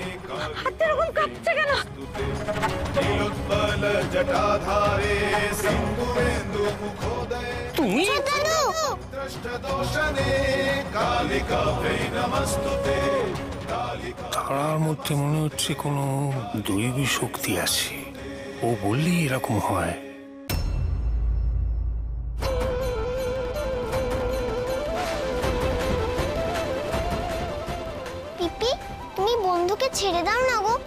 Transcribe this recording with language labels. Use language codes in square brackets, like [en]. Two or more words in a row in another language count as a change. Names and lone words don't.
[sa] नीलोत्पल जटाधारे सिन्दूरेन्दु मुखोदये [bn] তুমি [sa] दृष्टदोषणे कालिका वै नमस्तुते कालिका [bn] তার মধ্যে মনে হচ্ছে কোনো দৈবী শক্তি আছে, ও বললেই এরকম হয়। পিপি, তুমি বন্ধুকে ছেড়ে দাও না গো।